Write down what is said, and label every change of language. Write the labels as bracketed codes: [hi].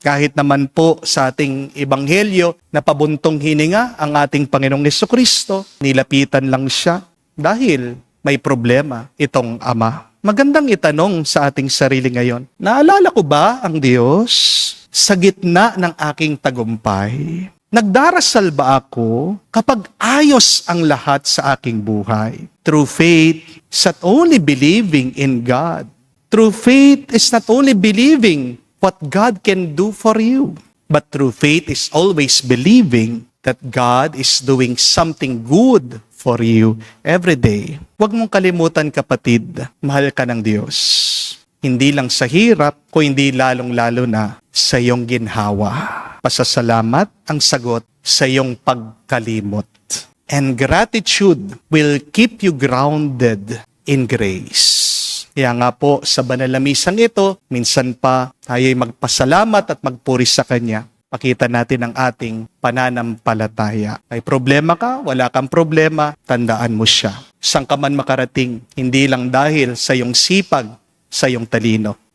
[tl] Kahit naman po sa ating ebanghelyo na pabuntong hininga ang ating Panginoong Jesucristo, nilapitan lang siya dahil may problema itong Ama. Magandang itanong sa ating sarili ngayon, naalala ko ba ang Diyos sa gitna ng aking tagumpay? Nagdarasal ba ako kapag ayos ang lahat sa aking buhay? [en] True faith is not only believing in God. True faith is not only believing what God can do for you. But true faith is always believing that God is doing something good for you every day. [tl] Huwag mong kalimutan, kapatid, mahal ka ng Diyos. Hindi lang sa hirap, kundi lalong-lalo na sa iyong ginhawa. Pasasalamat ang sagot sa iyong pagkalimot. [en] And gratitude will keep you grounded in grace. [tl] Kaya nga po, sa banal na misang ito, minsan pa tayo'y magpasalamat at magpuri sa Kanya. Pakita natin ang ating pananampalataya. May problema ka, wala kang problema, tandaan mo siya. Saan ka man makarating, hindi lang dahil sa iyong sipag, sa iyong talino.